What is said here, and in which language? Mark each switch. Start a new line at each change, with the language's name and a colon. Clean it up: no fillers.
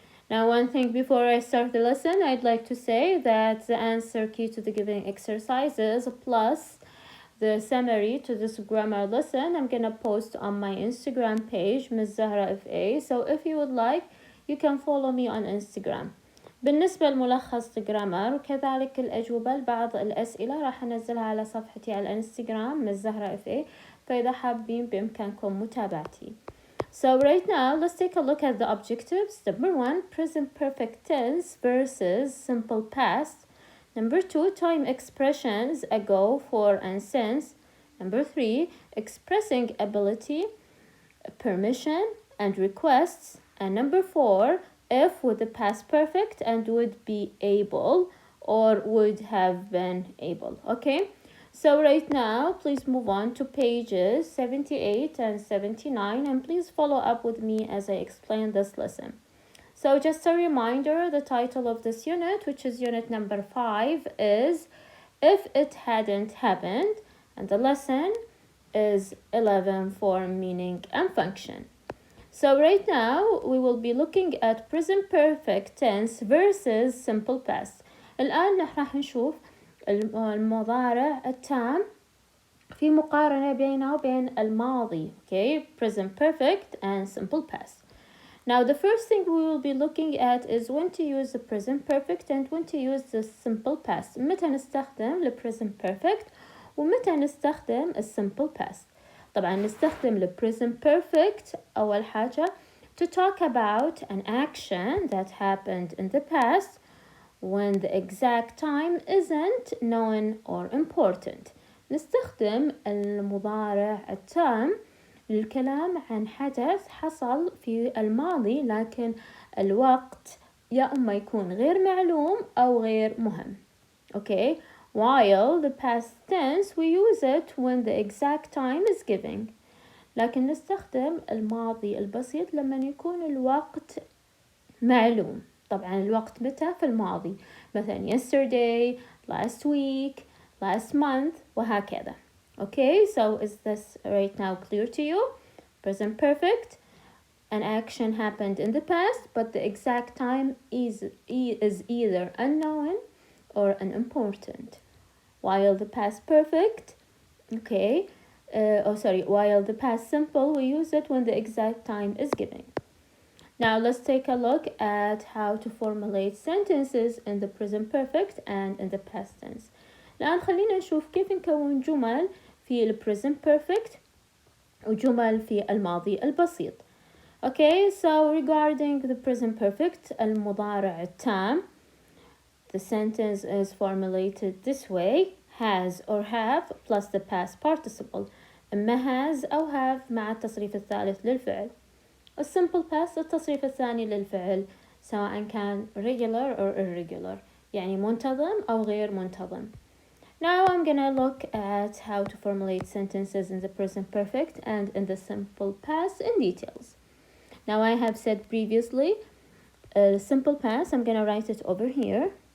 English: Now, one thing before I start the lesson, I'd like to say that the answer key to the given exercises plus the summary to this grammar lesson I'm gonna post on my Instagram page, Ms. Zahra FA. So if you would like, you can follow me on Instagram.
Arabic: بالنسبة لملخص جرامر وكذلك الأجوبة لبعض الأسئلة راح أنزلها على صفحتي على الانستغرام من زهرة FA، فإذا حابين بإمكانكم متابعتي.
English: So right now let's take a look at the objectives. Number 1, present perfect tense versus simple past. Number 2, time expressions ago, for, and since. Number 3, expressing ability, permission, and requests. And number 4, if with the past perfect and would be able or would have been able. Okay, so right now please move on to pages 78 and 79 and please follow up with me as I explain this lesson. So just a reminder, the title of this unit, which is unit number 5, is If It Hadn't Happened, and the lesson is 11 for meaning and function. So right now we will be looking at present perfect tense versus simple past.
Arabic: الآن راح نشوف المضارع التام في مقارنة بينه وبين الماضي.
English: Okay, present perfect and simple past. Now the first thing we will be looking at is when to use the present perfect and when to use the simple past.
Arabic: متى نستخدم the present perfect ومتى نستخدم the simple past. طبعا نستخدم
English: the present perfect
Arabic: أول حاجة
English: to talk about an action that happened in the past when the exact time isn't known or important.
Arabic: نستخدم المضارع التام للكلام عن حدث حصل في الماضي لكن الوقت يا إما يكون غير معلوم أو غير مهم.
English: Okay, while the past tense we use it when the exact time is given.
Arabic: لكن نستخدم الماضي البسيط لما يكون الوقت معلوم. طبعا الوقت متى في الماضي، مثلا
English: yesterday, last week, last month
Arabic: وهكذا.
English: Okay, so is this right now clear to you? Present perfect, an action happened in the past, but the exact time is either unknown or unimportant. While the past perfect, okay, while the past simple, we use it when the exact time is given. Now let's take a look at how to formulate sentences in the present perfect and in the past tense.
Arabic: الآن خلينا نشوف كيف نكون جمل في ال present perfect وجمل في الماضي البسيط.
English: Okay, so regarding the present perfect,
Arabic: المضارع التام,
English: the sentence is formulated this way: has or have plus the past participle.
Arabic: إما has أو have مع التصريف الثالث للفعل. الsimple past التصريف الثاني للفعل سواء كان
English: regular or irregular،
Arabic: يعني منتظم أو غير منتظم.
English: Now I'm gonna look at how to formulate sentences in the present perfect and in the simple past in details. Now I have said previously, simple past, I'm gonna write it over here.